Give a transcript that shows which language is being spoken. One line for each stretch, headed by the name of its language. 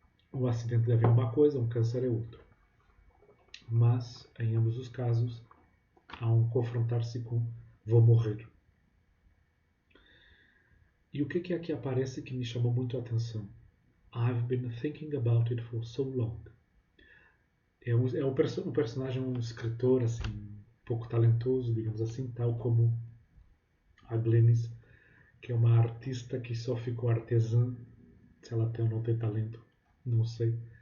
Portuguese: O acidente de avião é uma coisa, um câncer é outra. Mas, em ambos os casos, há um confrontar-se com vou morrer. E o que aqui aparece que me chamou muito a atenção?
English: I've been thinking about it for so long.
Portuguese: O personagem um escritor assim, pouco talentoso, digamos assim, tal como a Glennis, que é uma artista que só ficou artesã, se ela tem ou não tem talento, não sei.